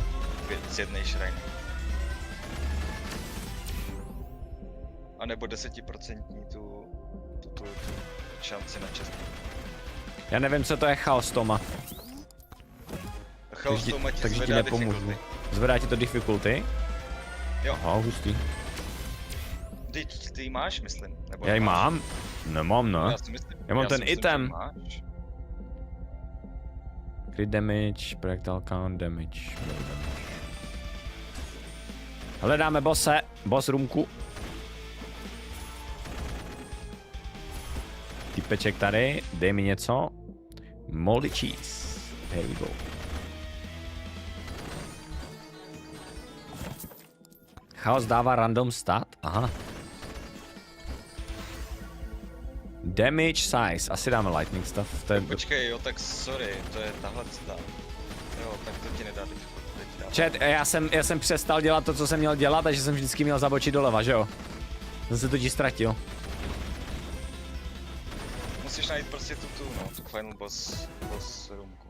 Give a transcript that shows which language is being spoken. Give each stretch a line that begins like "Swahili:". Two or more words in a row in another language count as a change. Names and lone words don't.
Czech: Z jednej šrajny. A nebo 10% tu šanci na čest. Já nevím, co to je chaostoma. Chaostoma ti takže ti nepomůžu. Zvedá ti to difficulty? Jo. Hustý. ty máš, myslím. Nebo Já ji mám? Nemám, no. Já mám ten item.
English: Crit damage, projectile count, damage.
Czech: Hledáme bosse, boss roomku. Typeček tady, dej mi něco.
English: Moldy cheese. Here we go.
Czech: Chaos dává random stat? Aha.
English: Damage size.
Czech: Asi dáme
English: lightning stuff.
Czech: To je... Počkej, jo, tak sorry, to je tahle stat. Jo, tak to ti nedá teď. Chat, já jsem přestal dělat to, co jsem měl dělat, takže jsem vždycky měl zabočit doleva, že jo? Jsem se totiž ztratil. Musíš najít prostě tu
English: final boss
Czech: roomku.